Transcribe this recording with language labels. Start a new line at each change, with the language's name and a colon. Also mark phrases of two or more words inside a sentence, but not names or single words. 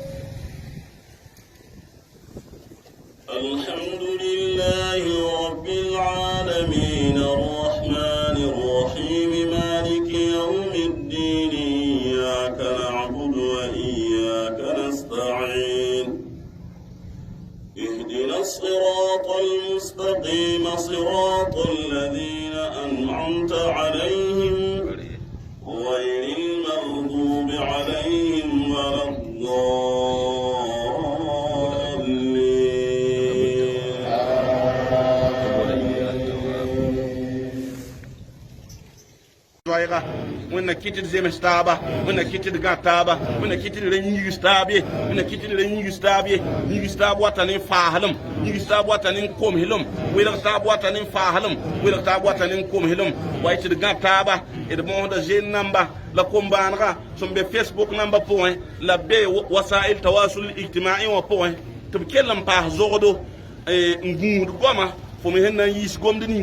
Arabic: الحمد لله رب العالمين الرحمن الرحيم مالك يوم الدين إياك نعبد وإياك نستعين اهدنا الصراط المستقيم صراط الذين أنعمت عليهم غير المغضوب عليهم ولا
Mossi: الضالين wẽnna kɩtd zems taaba wẽnna kɩtd gã taaba wẽnna kɩtd ra yĩgs taab ye wẽnna kɩtd ra yĩgs taab ye yĩgs taab wata ne faaslem yĩgs taab wata ne komslem welg taab wata ne faaslem welg taab wata ne komslem wa tɩd gã taaba d moosda zen namba la kom-bãanega sẽn be facebook namba pʋgẽ la be
Arabic: وسائل التواصل الاجتماعي
Mossi: wã pʋgẽ tɩ b kell n paas zogdo n gũud goama fo me sẽn na n yiis gomd ning